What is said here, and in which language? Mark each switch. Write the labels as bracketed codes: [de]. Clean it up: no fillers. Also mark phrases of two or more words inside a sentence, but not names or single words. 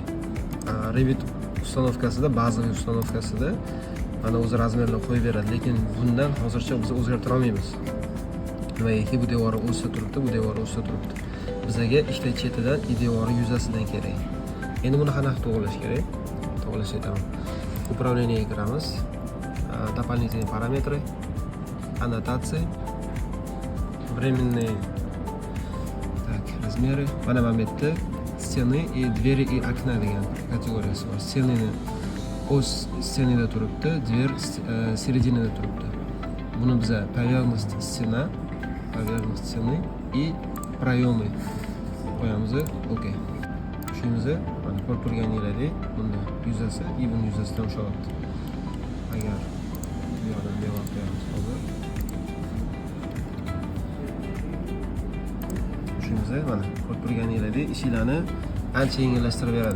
[uz] Revit ustanovkasida, bazaviy ustanovkasida mana o'zi razmerlar qo'yib beradi, lekin bundan hozircha biz o'zgartira olmaymiz. Nimagaki bu devori o'sib turibdi, bu devori o'sib turibdi. Bizga ikkita chetidan devori yuzasidan kerak. Endi buni qanaqa to'g'rilash kerak? To'g'rilash aytaman. Управлениеga kiramiz. [ru] Дополнительные параметры, аннотации, временные размеры. [uz] Mana bu yerda [ru] стены и двери и окна [uz] degan kategoriyasi bor. Stenini o'z stenida turibdi, dver серединада turibdi. Buni biza [ru] поверхность стены и проемы [uz] qo'yamiz. Okey. Shunimizni mana ko'rib turganingizdek, bunda yuzasi и buni yuzasidan ushlayapti. Agar bu yoqdan devor qo'yamiz hozir. Shunimizni mana ko'rib turganingizdek, ishlarni ancha yengillashtirib beradi.